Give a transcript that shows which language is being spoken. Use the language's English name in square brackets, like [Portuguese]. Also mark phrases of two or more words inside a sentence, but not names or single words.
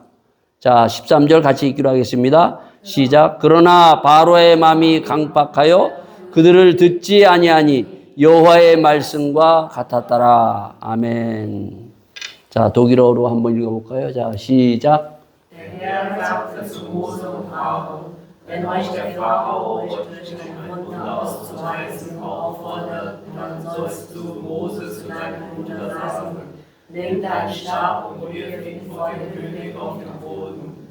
[Korean] 자, 13절 같이 읽기로 하겠습니다. 시작. 그러나 바로의 마음이 강팍하여 그들을 듣지 아니하니 여호와의 말씀과 같았더라. 아멘. 자, 독일어로 한번 읽어볼까요? 자, 시작. [German] Der Herr sagte zu Mose und Aaron, wenn euch der Pharao euch durch ein Wunder auszuweisen auffordert, dann sollst du Mose zu deinem Bruder sagen, nimm deinen Stab und wirf ihn vor den König auf den Boden.